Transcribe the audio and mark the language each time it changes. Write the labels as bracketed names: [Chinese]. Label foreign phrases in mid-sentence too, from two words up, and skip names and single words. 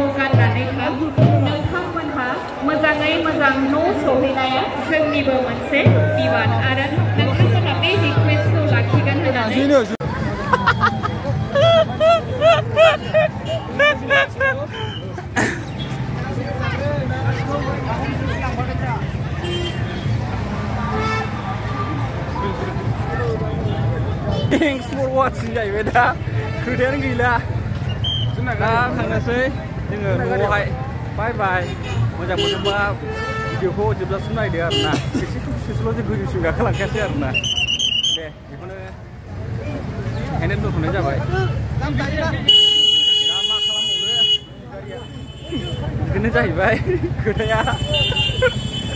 [Bodo] गाननानै था नोंथांमोनहा मोजाङै मोजां न' सहैनाया जोंनिबो मोनसे बिबान आरो नोंथांमोनहा बे रिक्वेस्टखौ लाखिगोन होननानै [English] Thanks for watching [Bodo] जाहैबाय दा खोथायानो गैला दा थांनोसै जोङो न'आवहाय [English] bye bye [Bodo] मोजां मोनोबा भिडिअखौ जोबजासिम नायदो आरोना एसे ससेल' जों गोजौसिम गाखोलांखायासै आरोना दे बेखौनो ओंखायनो दोनथ'नाय जाबाय दा मा खालामबावनो गारिया बिदिनो जाहैबाय खोथाया